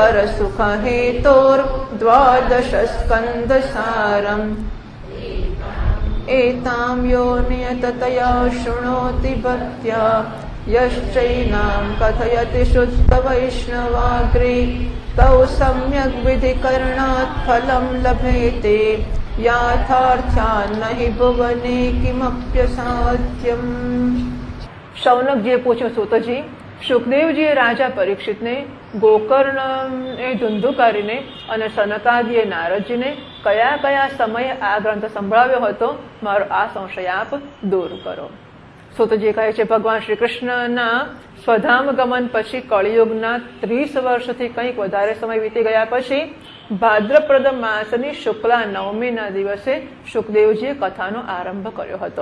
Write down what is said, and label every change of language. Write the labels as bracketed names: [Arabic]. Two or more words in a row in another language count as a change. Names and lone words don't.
[Sanskrit] परसुखहेतोर्द्वादशस्कन्धसारम् एतां यो नियततया शृणोति भक्त्या यश्चैनां कथयति शुद्धवैष्णवाग्रे तौ सम्यग् विधिकरणात् फलं लभेते याथार्थ्यान्न हि भुवने किमप्यसाध्यम्। [Gujarati] शौनकજીએ પૂછ્યું, સૂતજી, સુખદેવજીએ રાજા પરીક્ષિતને, ગોકર્ણએ ધુંધુકારીને અને સનકાદિએ નારદજીને કયા કયા સમયે આ ગ્રંથ સંભળાવ્યો હતો, મારો આ સંશય આપ દૂર કરો. સૂતજી કહે છે, ભગવાન શ્રી કૃષ્ણના સ્વધામ ગમન પછી કળિયુગના 30 વર્ષથી કંઈક વધારે સમય વીતી ગયા પછી ભાદ્રપ્રદ માસની શુક્લા નવમીના દિવસે સુખદેવજીએ કથાનો આરંભ કર્યો હતો.